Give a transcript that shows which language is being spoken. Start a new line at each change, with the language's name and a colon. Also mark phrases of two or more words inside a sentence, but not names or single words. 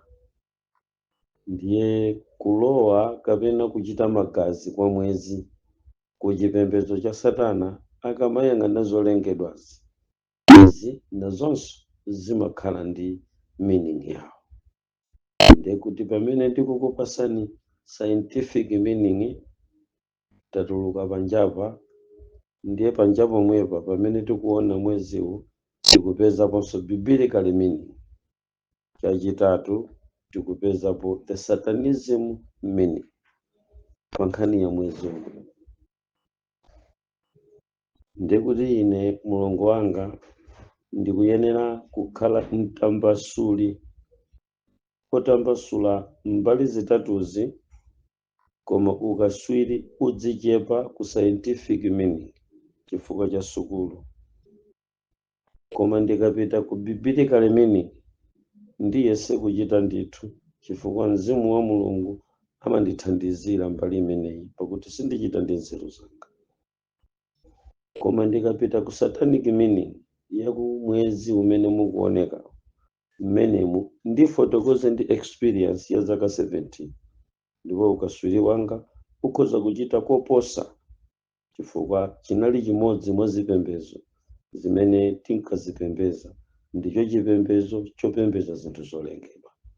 Nyanja: Ndiye kulowa kapena kuchita magazi kwa mwezi ku chipembedzo cha Satana akamayang'ana zolengedwazi, izi nazonso zimakhala ndi meaning yawo. Ndiye kuti pamene ndikukupasani
English: scientific meaning
Nyanja: tatuluka panjapa, ndiye panja pomwepa pamene tikuona mweziwu tikupezaponso
English: biblical meaning.
Nyanja: Chachitatu tikupezapo
English: the satanism meaning
Nyanja: pa nkhani ya mwezi uwu. Ndiye kuti ine mulongo wanga ndikuyenera kukhala mtambasuli otambasula mbali zitatuzi, koma ukaswiri udzichepa ku
English: scientific meaning
Nyanja: chifukwa cha sukulu. Koma ndikapita ku
English: biblical meaning
Nyanja: ndiyese kuchita ndithu chifukwa mzimu wa Mulungu amandithandizira mbali imeneyi pakuti sindichita ndi nzeru zanga. Koma ndikapita ku
English: satanic meaning
Nyanja: ya ku mwezi umene mukuoneka mmenemu ndifotokoze ndi experience ya zaka 17, ndipo ukaswiri wanga ukhoza kuchita koposa chifukwa chinali chimodzi mwa zipembedzo zimene tinkazipembedza, ndicho chipembedzo chopembedza zinthu zolengedwa.